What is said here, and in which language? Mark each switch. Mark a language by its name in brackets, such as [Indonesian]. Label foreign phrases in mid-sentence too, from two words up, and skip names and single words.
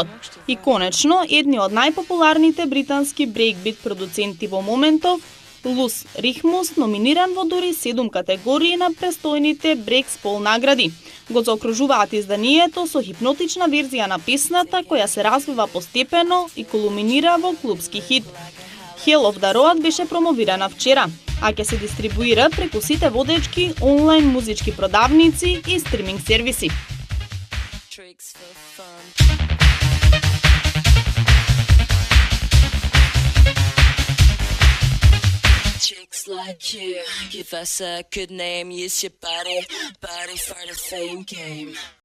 [Macedonian] И конечно, едни од најпопуларните британски брейкбит продуценти во моментов, Лус Рихмус, номиниран во дури 7 категории на престојните Брекспол награди. Го заокружуваат изданието со хипнотична верзија на песната која се развива постепено и кулминира во клубски хит. Hell of the Road беше промовирана вчера, а ќе се дистрибуира преку сите водечки онлайн музички продавници и стриминг сервиси. [English] Chicks like you, give us a good name, use your body for the fame game.